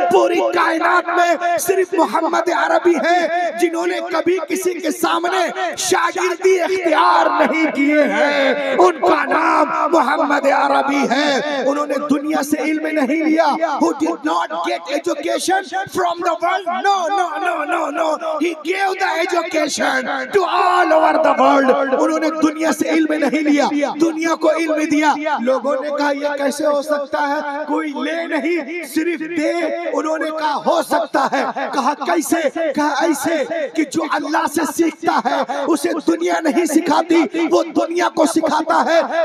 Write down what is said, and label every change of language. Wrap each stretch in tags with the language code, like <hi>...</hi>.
<hi>पूरी कायनात में सिर्फ मोहम्मद अरबी है जिन्होंने कभी किसी के सामने शागिर्दी इख्तियार नहीं किए हैं। उनका नाम मोहम्मद अरबी है। उन्होंने दुनिया से इल्म नहीं लिया।</hi> <en>Who did not get education from the world? No. He gave the education to all over the world.</en> <hi>उन्होंने दुनिया से इल्म नहीं लिया, दुनिया को इल्म दिया। लोगों ने कहा ये कैसे हो सकता है, कोई ले नहीं सिर्फ दे। उन्होंने कहा हो सकता है। कहा कैसे? कहा ऐसे कि जो अल्लाह से सीखता है उसे दुनिया नहीं सिखाती, वो दुनिया को सिखाता है।</hi>